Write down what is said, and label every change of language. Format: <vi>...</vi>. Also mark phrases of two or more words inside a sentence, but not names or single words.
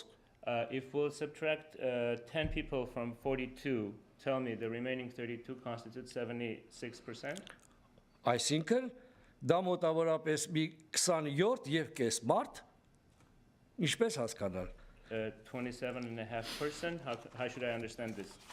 <en>If we'll subtract 10 people from 42, tell me the remaining 32 constitute 76%?</en> <hy>այսինքն դա մոտավորապես մի 27 եւ կես մարդ, ինչպես հասկանալ։</hy> <en>27.5%? How should I understand this?</en>